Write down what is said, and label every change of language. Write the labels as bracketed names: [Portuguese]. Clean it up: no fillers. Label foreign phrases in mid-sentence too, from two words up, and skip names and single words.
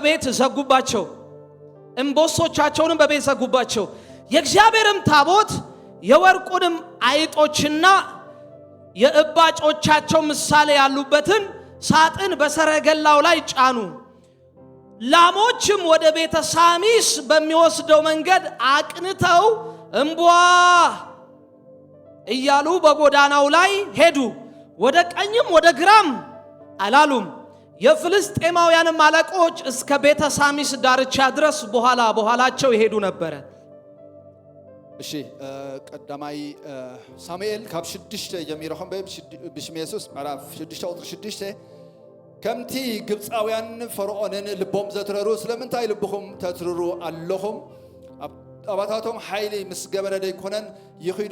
[Amharic] በቤት ዘጉባቸው። የእግዚአብሔርም ታቦት የወርቁንም አይጦችና የእባጮቻቸው ምሳሌ ያሉበትን ሳጥን በሰረገላው ላይ ጫኑ። ላሞችም ወደ ቤተ ሳሚስ በሚወስደው መንገድ አቅንተው እምቧ እያሉ በጎዳናው ላይ ሄዱ፣ ወደ ቀኝም ወደ ግራም አላሉም። የፍልስጤማውያንም አለቆች እስከ ቤተ ሳሚስ ዳርቻ ድረስ በኋላቸው ይሄዱ ነበር። [Tigrinya] እሺ ቀዳማይ ሳሙኤል ካብ 6 ጀሚሮኹም ብሽም ኢየሱስ ምዕራፍ 6 ቁጥሪ 6 ከምቲ ግብፃውያን ፈርዖንን ልቦም ዘትረሩ ስለምንታይ ልብኹም ተትርሩ ኣለኹም ኣባታቶም ሓይሊ ምስ ገበረ ደይኮነን ይኺዱ